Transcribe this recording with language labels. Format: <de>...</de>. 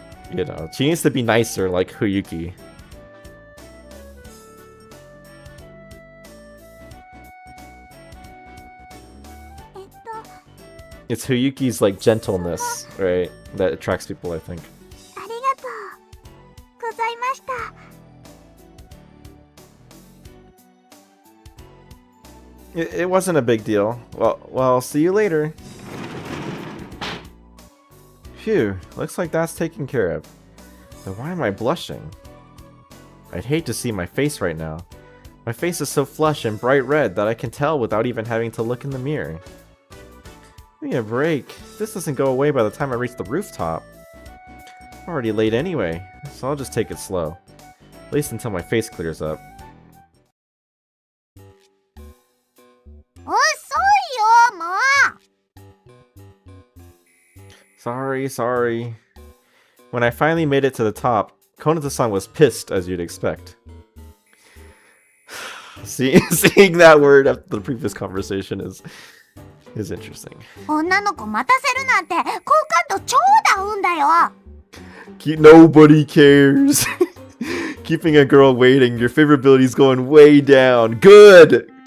<en>You know, she needs to be nicer, like Huyuki. It's Huyuki's, like, gentleness, right, that attracts people, I think.</en> <ja>ありがとうございました</ja> <en>It wasn't a big deal. Well, see you later. Phew, looks like that's taken care of. But why am I blushing? I'd hate to see my face right now. My face is so flush and bright red that I can tell without even having to look in the mirror. Give me a break. This doesn't go away by the time I reach the rooftop. I'm already late anyway, so I'll just take it slow. At least until my face clears up.</en> <ja>遅いよもう</ja> <en>Sorry. When I finally made it to the top, Konoto-san was pissed, as you'd expect. Seeing that word after the previous conversation is interesting.</en> <ja>女の子待たせるなんて好感度超ダウンだよ</ja> <en>Nobody cares. Keeping a girl waiting, your favorability's going way down. Good!</en>